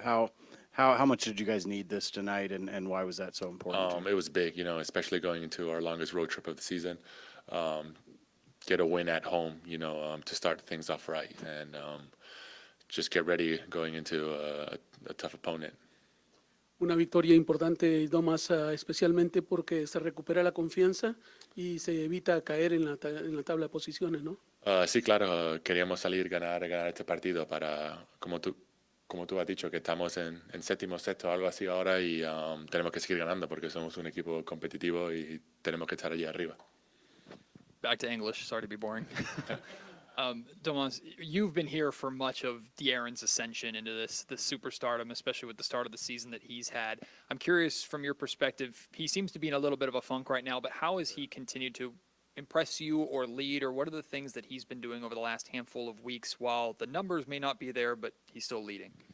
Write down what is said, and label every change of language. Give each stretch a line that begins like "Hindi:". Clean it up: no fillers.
English: How much did you guys need this tonight, and why was that so important? It was big, especially going into our longest road trip of the season. Get a win at home, to start things off right, and just get ready going into a tough opponent.
Spanish: Una victoria importante, Domas, especialmente porque se recupera la confianza y se evita caer en la tabla de posiciones, ¿no? Sí, claro, queríamos ganar este partido para, como tú has dicho, que estamos en séptimo, sexto, algo así ahora, y tenemos que seguir ganando porque somos un equipo competitivo y tenemos que estar allí arriba.
English: Back to English. Sorry to be boring. Domas, you've been here for much of De'Aaron's ascension into this superstardom, especially with the start of the season that he's had. I'm curious, from your perspective, he seems to be in a little bit of a funk right now, but how has he continued to impress you or lead, or what are the things that he's been doing over the last handful of weeks while the numbers may not be there, but he's still leading?